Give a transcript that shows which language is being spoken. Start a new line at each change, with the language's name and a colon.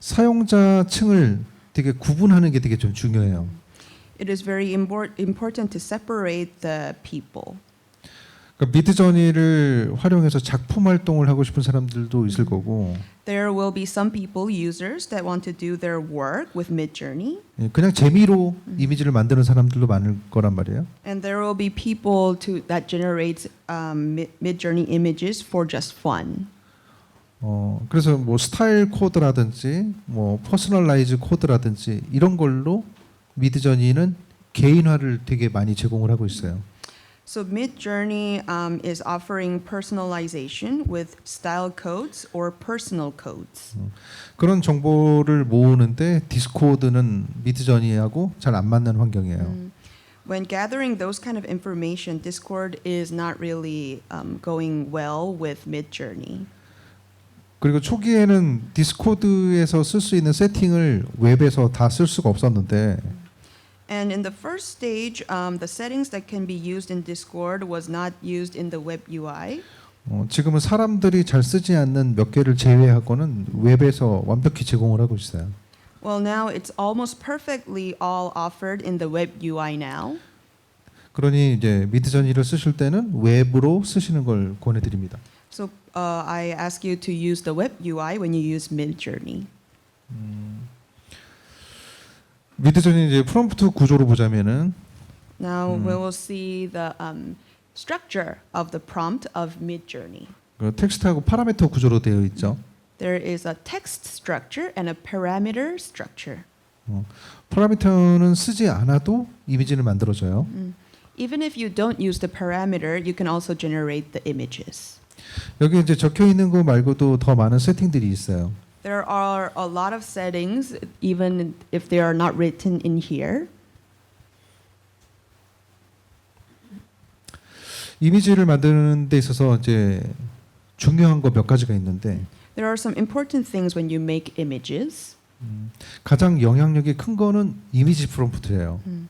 Korean: 사용자층을 되게 구분하는 게 되게 좀 중요해요.
English: it is very important to separate the people.
Korean: 그러니까 미드저니를 활용해서 작품 활동을 하고 싶은 사람들도 있을 거고
English: There will be some people, users, that want to do their work with Midjourney.
Korean: 그냥 재미로 이미지를 만드는 사람들도 많을 거란 말이에요.
English: And there will be people that generate Midjourney images for just fun.
Korean: 그래서 뭐 스타일 코드라든지 뭐 퍼스널라이즈 코드라든지 이런 걸로 미드저니는 개인화를 되게 많이 제공을 하고 있어요.
English: So Midjourney is offering personalization with style codes or personal codes.
Korean: 그런 정보를 모으는데 디스코드는 미드저니하고 잘 안 맞는 환경이에요.
English: when gathering those kind of information, Discord is not really going well with Midjourney.
Korean: 그리고 초기에는 디스코드에서 쓸 수 있는 세팅을 웹에서 다 쓸 수가 없었는데
English: And in the first stage, the settings that can be used in Discord was not used in the web UI.
Korean: 지금은 사람들이 잘 쓰지 않는 몇 개를 제외하고는 웹에서 완벽히 제공을 하고 있어요.
English: Well, now it's almost perfectly all offered in the web UI now.
Korean: 그러니 이제 미드저니를 쓰실 때는 웹으로 쓰시는 걸 권해드립니다.
English: So I ask you to use the web UI when you use Midjourney.
Korean: 미드저니 이제 프롬프트 구조로 보자면은
English: Now we will see the structure of the prompt of Midjourney.
Korean: 그 텍스트하고 파라미터 구조로 되어 있죠.
English: There is a text structure and a parameter structure.
Korean: 파라미터는 쓰지 않아도 이미지를 만들어줘요.
English: Even if you don't use the parameter, you can also generate the images.
Korean: 여기 이제 적혀 있는 거 말고도 더 많은 세팅들이 있어요.
English: There are a lot of settings, even if they are not written in here.
Korean: 이미지를 만드는 데 있어서 이제 중요한 거 몇 가지가 있는데
English: There are some important things when you make images.
Korean: 가장 영향력이 큰 거는 이미지 프롬프트예요.